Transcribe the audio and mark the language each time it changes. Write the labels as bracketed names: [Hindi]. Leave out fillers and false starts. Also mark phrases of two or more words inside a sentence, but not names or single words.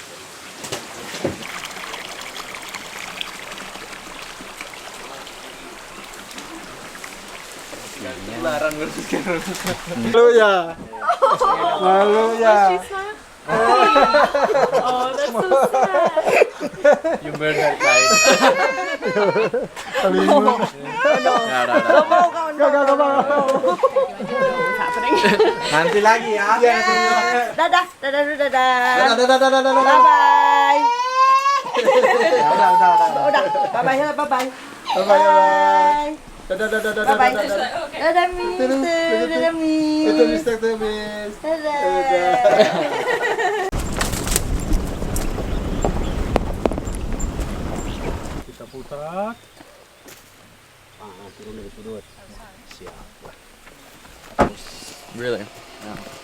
[English] Hallelujah. Hallelujah. oh, that's so sad. You made her cry. What's happening? [Indonesian] Nanti lagi ya. Dadah, dadah, dadah, dadah. Dadah. [English] Bye bye. [Indonesian] Udah. [English] Bye bye, bye bye. [Indonesian] Bye. Dadah. [English] Bye bye. [Indonesian] Dadah, Mister. Dadah, Miss. Itu Mr. Temis. Dadah. Kita putar. Turun dari sudut. Siap. [English] Really? Yeah.